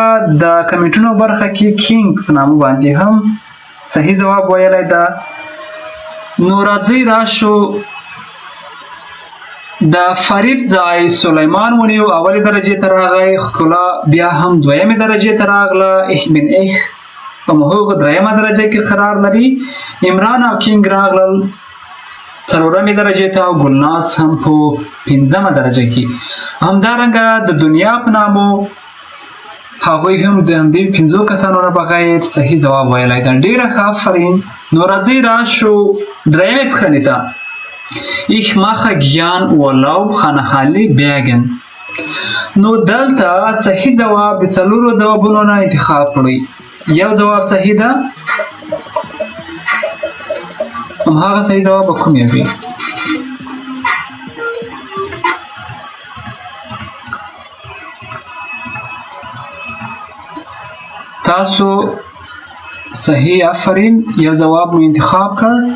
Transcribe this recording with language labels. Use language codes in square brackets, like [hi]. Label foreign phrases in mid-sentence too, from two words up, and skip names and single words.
[ps] د کمنټونو برخه کې کینګ په نامه باندې هم صحیح ځواب ویلی ده. نو راځئ راشو د فرید ځای سلیمان ونیو. اولې درجې ته راغی. ښکلا بیا هم 2مې درجې ته راغله. ich bin ich په هغه 3مه درجه کې قرار لري. عمران او کینګ راغلل 4مې درجې ته او ګلناز هم په 5مه درجه کې. همدارنګه د دنیا په نامو هغوی هم د همدې 5 کسانو نه بغیر صحیح ځواب ویلی ده. ډېره ښه. آفرین. نو راځئ راشو 3مې پوښتنې ته. [de] ich mache gern Urlaub [ps] خانه خالی [de] Bergen. [ps] نو دلته صحیح ځواب د 4 ځوابونو نه انتخاب کړئ. یو ځواب صحیح ده. هماغه صحیح ځواب به کوم وي؟ تاسو صحیح آفرین یو ځواب مو انتخاب کړ.